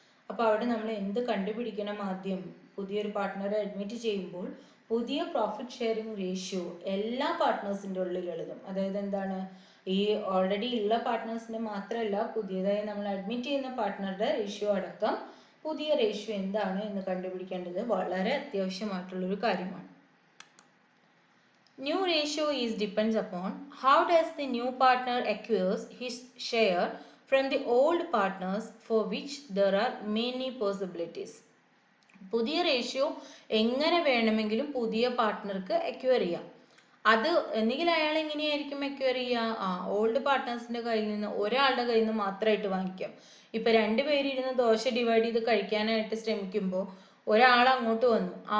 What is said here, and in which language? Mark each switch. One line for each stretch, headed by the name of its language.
Malayalam: അപ്പൊ അവിടെ നമ്മൾ എന്ത് കണ്ടുപിടിക്കണം? ആദ്യം പുതിയൊരു പാർട്ട്ണറെ അഡ്മിറ്റ് ചെയ്യുമ്പോൾ പുതിയ പ്രോഫിറ്റ് ഷെയറിംഗ് റേഷ്യോ എല്ലാ പാർട്ട്നേഴ്സിന്റെ ഉള്ളിൽ എഴുതും. അതായത് എന്താണ്? ഈ ഓൾറെഡി ഉള്ള പാർട്ട്നേഴ്സിന്റെ മാത്രമല്ല, പുതിയതായി നമ്മൾ അഡ്മിറ്റ് ചെയ്യുന്ന പാർട്ട്ണറുടെ റേഷ്യോ അടക്കം പുതിയ റേഷ്യോ എന്താണ് എന്ന് കണ്ടുപിടിക്കേണ്ടത് വളരെ അത്യാവശ്യമായിട്ടുള്ളൊരു കാര്യമാണ്.
English: New ratio depends upon how does the new partner acquires his share from the old partners, for which there are many possibilities.
Malayalam: പുതിയ റേഷ്യോ എങ്ങനെ വേണമെങ്കിലും പുതിയ പാർട്ട്ണർക്ക് അക്വയർ ചെയ്യാം. അത് എന്തെങ്കിലും അയാൾ എങ്ങനെയായിരിക്കും അക്വയർ ചെയ്യുക? ഓൾഡ് പാർട്ട്നേഴ്സിന്റെ കയ്യിൽ നിന്ന് ഒരാളുടെ കയ്യിൽ നിന്ന് മാത്രമായിട്ട് വാങ്ങിക്കാം. ഇപ്പൊ 2 പേര് ഇരുന്ന് ദോശ ഡിവൈഡ് ചെയ്ത് കഴിക്കാനായിട്ട് ശ്രമിക്കുമ്പോൾ ഒരാൾ അങ്ങോട്ട് വന്നു.